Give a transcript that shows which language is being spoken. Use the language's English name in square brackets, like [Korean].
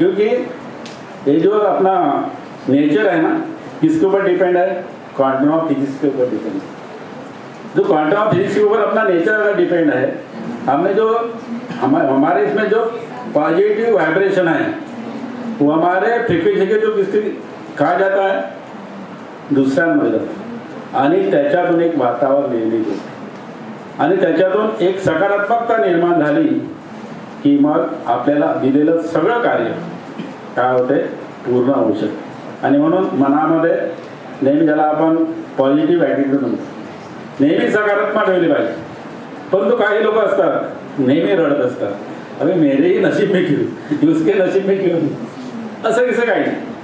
[Hindi] क्योंकि ये जो अपना नेचर है ना, किसके ऊपर डिपेंड है? क्वांटम ऑफ फिजिक्स के ऊपर डिपेंड है. जो क्वांटम ऑफ फिजिक्स के ऊपर अपना नेचर अगर डिपेंड है, हमने जो हमारे इसमें जो पॉजिटिव वाइब्रेशन है वो हमारे फ्रिक्वेन्सी के जो किसके कहा जाता है? [Marathi] दुसऱ्यांमध्ये जातं. आणि त्याच्यातून एक वातावरण निर्मित होतं आणि त्याच्यातून एक सकारात्मकता निर्माण झाली की मग आपल्याला दिलेलं सगळं कार्य काय होते? पूर्ण होऊ शकते. आणि म्हणून मनामध्ये नेहमी ज्याला आपण पॉझिटिव्ह ॲटिट्यूड म्हणतो, नेहमी सकारात्मक ठेवली पाहिजे. परंतु काही लोक असतात नेहमी रडत असतात, [Hindi] अरे मेरेही नशीब में क्यों, [Marathi] उसके नशीब में क्यों, असं कसं काही नाही.